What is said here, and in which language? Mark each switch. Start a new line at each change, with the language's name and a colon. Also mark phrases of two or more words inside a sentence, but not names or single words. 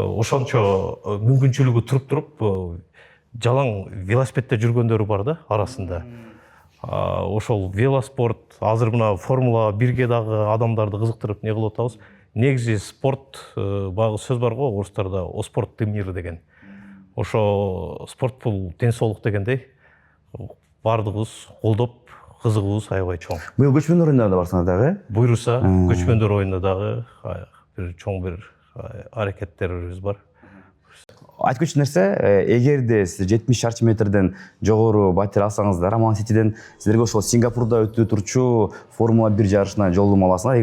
Kyrgyz: Ошончо мүмкүнчүлүгү туруп жалаң велосипедде жүргөндөрү бар да арасында. ошол велоспорт азыр мына формула 1ге дагы адамдарды кызыктырып не кылып атабыз. Негизи спорт баягы сөз бар го орустарда,
Russian: о спорт ты мир деген.
Kyrgyz: Ошо спорт бул ден соолук дегендей. Бардыгыбыз колдоп кызыгуубуз аябай чоң. Быйыл көчмөндөр оюндарына да барсаңыз дагы. Буйруса көчмөндөр оюнунда дагы бир чоң бир аракеттерибиз бар. Айтып кетчү нерсе, эгерде сиз 70 шарчы метрден жогору батир алсаңыздар, Аман Ситиден силерге ошол Сингапурда өтүп турчу Формула 1 жарышына жолдомо аласыңар.